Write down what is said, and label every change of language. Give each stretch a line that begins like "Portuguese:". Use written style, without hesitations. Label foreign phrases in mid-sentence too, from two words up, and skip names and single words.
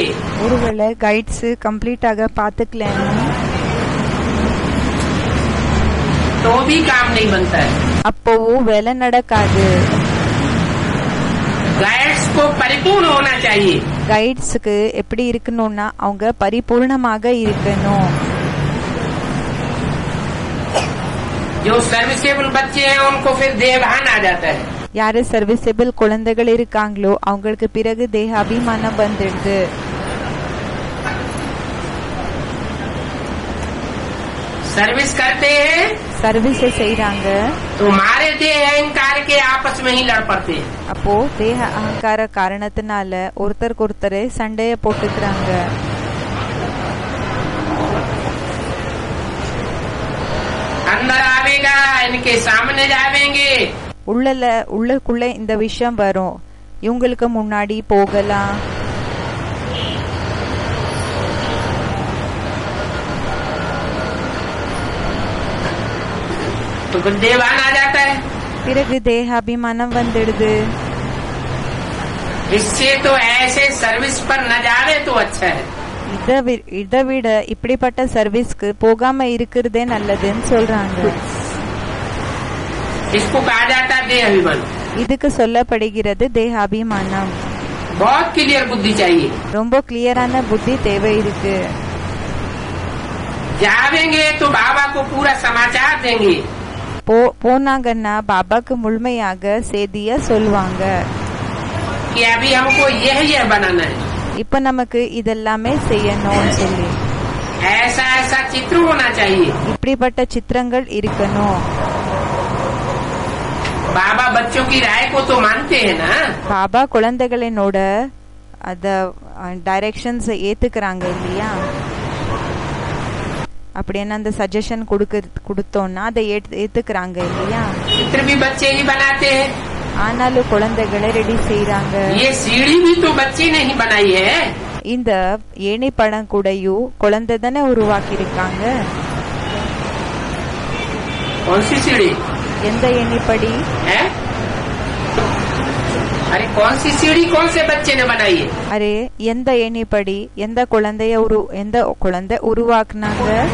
Tamil: ஒருவேளை
English: guides completely
Tamil: பாத்துக்கலன்னு
Hindi: तो भी काम नहीं बनता है.
Tamil: அப்போவும் வேலை நடக்காது.
Hindi: गाइड्स को परिपूर्ण होना चाहिए.
Tamil: கைட்ஸுக்கு எப்படி இருக்கணும்னா அவங்க பரிபூர்ணமாக இருக்கணும்.
Hindi: जो सर्विसेबल बच्चे हैं उनको फिर देहभान आ जाता है.
Tamil: யாரு சர்வீசபிள் குழந்தைகள் இருக்காங்களோ அவங்களுக்கு பிறகு தேகாபிமானம் வந்துடுது.
Hindi: सर्विस करते हैं
Tamil: சர்வீஸ் செய்யறாங்க,
Hindi: तो मारे देह अहंकार के आपस में ही लड़ पड़ते हैं.
Tamil: அப்போ தேக அகங்கார காரணத்தினால ஒருத்தருக்கு ஒருத்தரே சண்டைய போட்டுக்கிறாங்க.
Hindi: अंदर आवेगा, इनके सामने जावेंगे.
Tamil: உள்ளுக்குள்ள இந்த விஷயம் வரும், இவங்களுக்கு முன்னாடி போகலாம்.
Hindi: तो फिर देवान आ जाता है.
Tamil: பிறகு தேகாபிமானம் வந்துடுது.
Hindi: इससे तो ऐसे सर्विस पर न जावे तो अच्छा है.
Tamil: இதை விட இப்படிப்பட்ட சர்வீஸ்க்கு போகாம இருக்கிறதே நல்லதுன்னு சொல்றாங்க.
Hindi: इसको कहा जाता है देह अभिमान.
Tamil: இதுக்கு சொல்லப்படுகிறது தேகாபிமானம்.
Hindi: बहुत क्लियर बुद्धि चाहिए.
Tamil: ரொம்ப கிளியரான புத்தி தேவை இருக்கு.
Hindi: जावेंगे तो बाबा को पूरा समाचार देंगे.
Tamil: போனாங்கன்னா பாபாக்கு முழுமையாக செய்திய சொல்லுவாங்க.
Hindi: कि अभी हमको यह बनाना है.
Tamil: இப்ப நமக்கு இதெல்லாமே செய்யணும்னு சொல்லி
Hindi: ऐसा ऐसा चित्र होना चाहिए.
Tamil: இப்படிப்பட்ட சித்திரங்கள் இருக்கணும்.
Hindi: बाबा बच्चों की राय को तो मानते हैं ना.
Tamil: பாபா குழந்தைகளோட அத டைரக்ஷன்ஸ் ஏத்துக்கிறாங்க இல்லையா? அப்படின்னா அந்த சஜஷன் கொடுத்தோம்னா அதை ஏத்துக்கிறாங்க இல்லையா?
Hindi: चित्र भी बच्चे ही बनाते हैं.
Tamil: ஆனாலும் குழந்தைகளை ரெடி செய்யறாங்க.
Hindi: ये सीढ़ी भी तो बच्चे ने ही बनाई है.
Tamil: இந்த ஏணி படம் கூடயும் குழந்தை தானே உருவாக்கி இருக்காங்க.
Hindi: कौन सी सीढ़ी?
Tamil: எந்த ஏணிப்படி?
Hindi: अरे कौन सी सीढ़ी कौन से बच्चे ने बनाई है?
Tamil: அரே எந்த ஏணிப்படி எந்த குழந்தை உருவாக்குனாங்க?